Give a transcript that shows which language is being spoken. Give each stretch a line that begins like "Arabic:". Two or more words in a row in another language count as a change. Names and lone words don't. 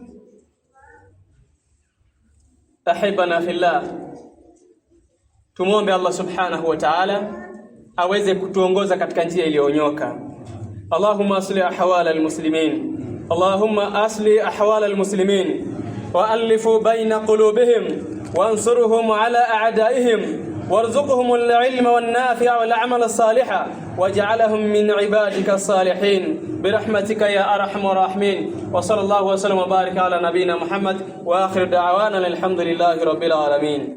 Arabic: أحبتنا في الله,
Swahili: tumuombe
Arabic: الله سبحانه وتعالى
Swahili: aweze kutuongoza katika njia iliyonyoka.
Arabic: اللهم أصلح أحوال المسلمين اللهم أصلح أحوال المسلمين وألف بين قلوبهم وانصرهم على أعدائهم وارزقهم العلم والنافع والعمل الصالح واجعلهم من عبادك الصالحين برحمتك يا أرحم الراحمين. وصلى الله وسلم وبارك على نبينا محمد وآخر دعوانا الحمد لله رب العالمين.